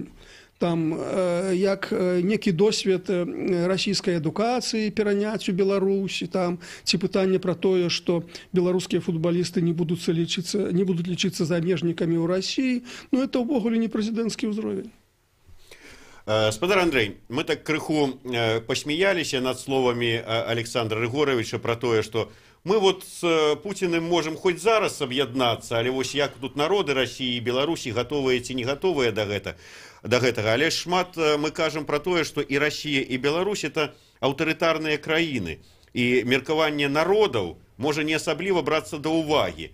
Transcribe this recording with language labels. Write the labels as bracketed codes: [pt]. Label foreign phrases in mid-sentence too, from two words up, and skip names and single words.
[be] Там як некі досвед расійскай адукацыі пераняць у Беларусі, там ці пытанне пра тое, што беларускія футбалісты не будуць лічыцца замежнікамі ў Расіі, ну это ўвогуле не прэзідэнцкі ўзровень. Спадар Андрей, мы так крыху посмеяліся над словамі Александра Рыгоровича про тое, што мы [ru] вот с Путиным можем хоть [be] зараз аб'яднацца, але вось як тут [ru] народы России и [be] Беларусі готовыя ці не готовыя до гэтага. Але шмат мы кажам про тое, што і Россия і Беларусь это аўтарытарныя краіны, і меркаванне народаў можа не асабліва брацца да ўвагі.